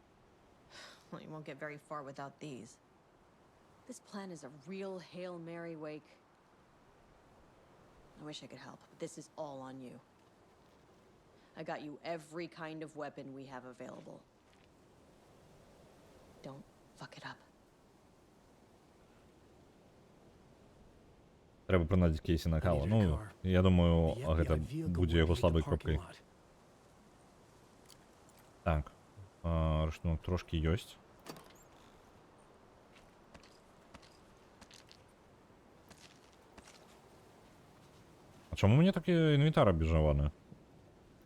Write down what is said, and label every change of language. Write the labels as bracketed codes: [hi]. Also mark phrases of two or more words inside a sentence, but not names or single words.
[en] Well, you won't get very far without these. This plan is a real Hail Mary, Wake. I wish I could help, but this is all on you. I got you every kind of weapon we have available. Don't fuck it up. [uk] Треба принадіць Кейсі на каву. [be] Ну, я думаю, гэта будзе яго слабай кропкай. Так. Рыштунок трошки ёсць. А чаму мне такі інвентар абмежаваны?